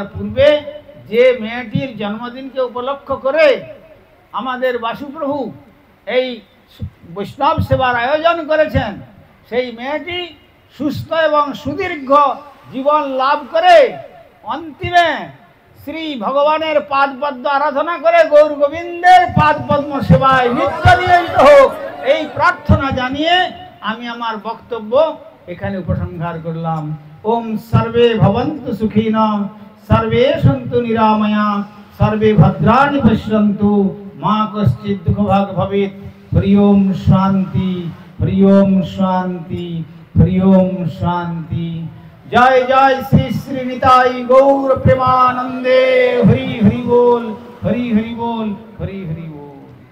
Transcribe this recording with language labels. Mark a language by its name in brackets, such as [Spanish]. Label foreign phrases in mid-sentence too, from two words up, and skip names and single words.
[Bangla] পূর্বে, যে মেয়েটির জন্মদিনকে উপলক্ষ করে আমাদের বাসুপ্রভু এই বৈষ্ণব সেবার আয়োজন করেছেন, সেই মেয়েটি সুস্থ এবং সুদীর্ঘ জীবন লাভ করে অন্তিমে শ্রী ভগবানের পাদ পদ্ম আরাধনা করে গৌর গোবিন্দের পাদ পদ্ম সেবায় নিত্য নিয়োজিত হোক, এই প্রার্থনা জানিয়ে আমি আমার বক্তব্য এখানে উপসংহার করলাম। [Sanskrit] ওম সর্বে ভবন্তু সুখিনঃ, সর্বে সন্তু নিরাময়া, সর্বে ভদ্রাণি পশ্যন্তু, মা কশ্চিৎ দুঃখভাগ ভবেৎ। হরি ওম শান্তি, হরি ওম শান্তি, হরি ওম শান্তি। [Bangla] জয় জয় শ্রী শ্রী নিতাই গৌর প্রেমানন্দে। হরি হরি বল, হরি হরি বল, হরি হরি বল।